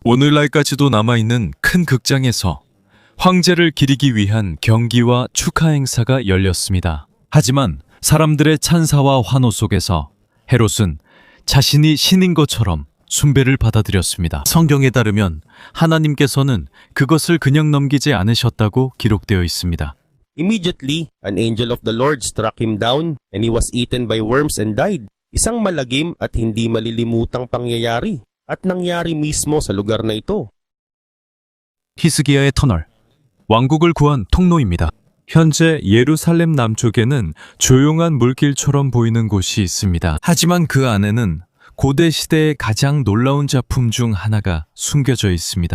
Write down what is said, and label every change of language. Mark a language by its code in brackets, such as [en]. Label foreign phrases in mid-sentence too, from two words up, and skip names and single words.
[ko] 오늘날까지도 남아있는 큰 극장에서 황제를 기리기 위한 경기와 축하 행사가 열렸습니다. 하지만 사람들의 찬사와 환호 속에서 헤롯은 자신이 신인 것처럼 숭배를 받아들였습니다. 성경에 따르면 하나님께서는 그것을 그냥 넘기지 않으셨다고 기록되어 있습니다. [en] Immediately, an angel of the Lord struck him down and he was eaten by worms and died. [tl] Isang malagim at hindi malilimutang pangyayari at nangyari mismo sa lugar na ito. [ko] 히스기야의 터널, 왕국을 구한 통로입니다. 현재 예루살렘 남쪽에는 조용한 물길처럼 보이는 곳이 있습니다. 하지만 그 안에는 고대 시대의 가장 놀라운 작품 중 하나가 숨겨져 있습니다.